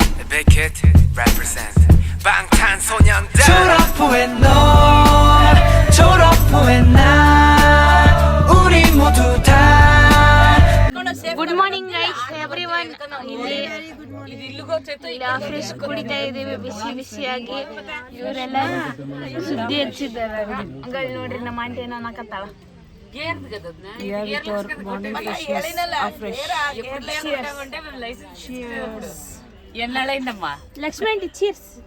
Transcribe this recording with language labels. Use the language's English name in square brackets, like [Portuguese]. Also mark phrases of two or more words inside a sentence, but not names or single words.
[English] Big hit represent 방탄소년단 [Korean] 졸업 후에 너 졸업 후에 나 우리 모두 다 [English] Good morning guys everyone. [Kannada] ಇಲ್ಲಿ ಫ್ರೆಶ್ ಕುಡಿತಾ ಇದೀವಿ ಬಿಸಿ ಬಿಸಿಯಾಗಿ. ಇವರೆಲ್ಲ ಸುದ್ದಿ ಹಚ್ಚಿದ್ದಾರೆ. ಹಂಗಾಗಿ ನೋಡ್ರಿ ನಮ್ಮ ಆಂಟಿ ಏನೋ ಅನ್ನಕತ್ತಾಳ. [English] Lakshmi aunty cheers.